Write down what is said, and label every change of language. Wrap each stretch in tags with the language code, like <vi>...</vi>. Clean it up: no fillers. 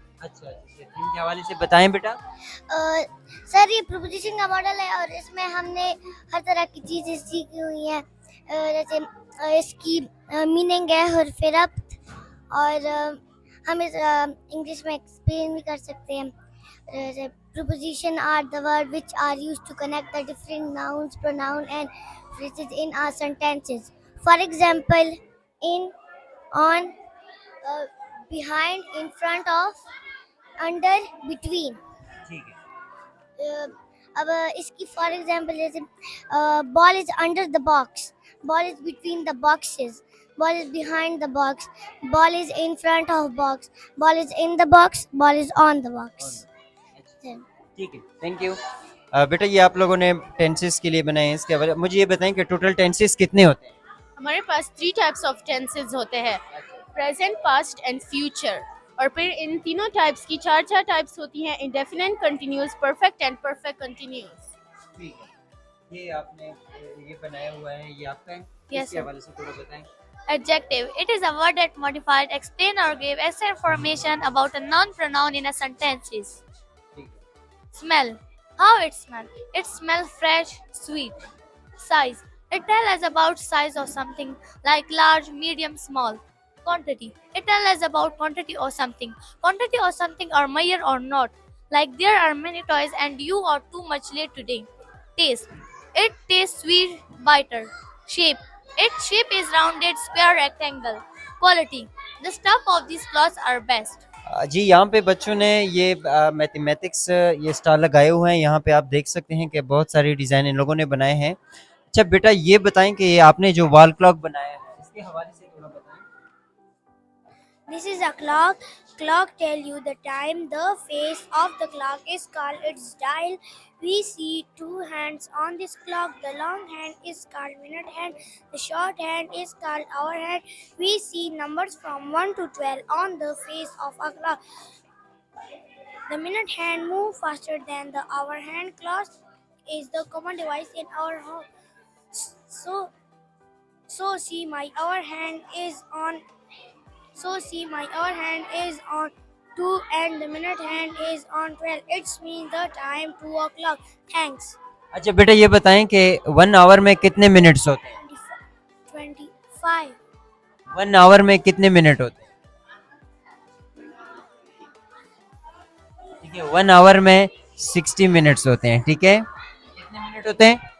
<ur>اچھا, ان کے حوالے سے بتائیں بیٹا. سر یہ پروپوزیشن کا ماڈل ہے اور اس میں ہم نے ہر طرح کی چیزیں سیکھی ہوئی ہیں, جیسے اس کی میننگ ہے حرف ربط, اور ہم اس انگلش میں ایکسپلین بھی کر سکتے ہیں. جیسے</ur> <en>preposition are the word which are used to connect the different nouns, pronoun and phrases in our sentences. For example, in, on, behind, in front of, under, between.</en> <ur>ٹھیک ہے. اب اس کی فار ایگزامپل جیسے</ur> <en>ball is under the box, ball is between the boxes, ball is behind the box, ball is in front of box, ball is in the box, ball is on the box.</en> <ur>ٹھیک ہے, thank you. بیٹا یہ آپ لوگوں نے tenses کے لیے بنائے ہیں, اس کے حوالے مجھے یہ بتائیں کہ ٹوٹل ٹینسز کتنے ہوتے ہیں؟ ہمارے پاس 3 ٹائپس آف ٹینسز ہوتے ہیں, پریزنٹ, پاسٹ اینڈ فیوچر. اور پھر ان تینوں ٹائپس کی 4 ٹائپس ہوتی ہیں, indefinite, continuous, perfect and perfect continuous. ٹھیک ہے, یہ آپ نے یہ بنایا ہوا ہے, یہ آپ کا ہے.</ur> <en>Yes,</en> <ur>اس کے حوالے سے تھوڑا بتائیں.</ur> <en>Adjective. It is a word that modifies, explain or give extra information about a noun, pronoun in a sentence. Smell. How it smells? It smells fresh, sweet. Size. It tells us about size of something like large, medium, small. Quantity. It tells us about quantity of something. Quantity of something are measured or not. Like there are many toys and you are too much late today. Taste. It tastes sweet, bitter. Shape. Its shape is rounded, square, rectangle. Quality. The stuff of these cloths are best.</en> <ur>جی یہاں پہ بچوں نے یہ mathematics یہ star لگائے ہوئے ہیں. یہاں پہ آپ دیکھ سکتے ہیں کہ بہت ساری ڈیزائن ان لوگوں نے بنائے ہیں. اچھا بیٹا یہ بتائیں کہ یہ آپ نے جو وال کلاک بنایا ہے اس کے حوالے سے تھوڑا بتائیں.</ur> <en>This is a clock. Clock tell you the time. The face of the clock is called its dial. We see two hands on this clock. The long hand is called minute hand. The short hand is called hour hand. We see numbers from 1 to 12 on the face of a clock. The minute hand move faster than the hour hand. Clock is the common device in our home. So see my hour hand is on. So see my hour hand is on 2 and the minute hand is on 12. It's means the time 2 o'clock. Thanks.</en> <ur>اچھا بیٹا یہ بتائیں کہ 1 آور میں کتنے minutes ہوتے ہیں؟ 25. 1 آور میں کتنے منٹ ہوتے ہیں؟ ٹھیک ہے 1 آور میں 60 منٹس ہوتے ہیں. ٹھیک ہے کتنے منٹ ہوتے ہیں؟</ur>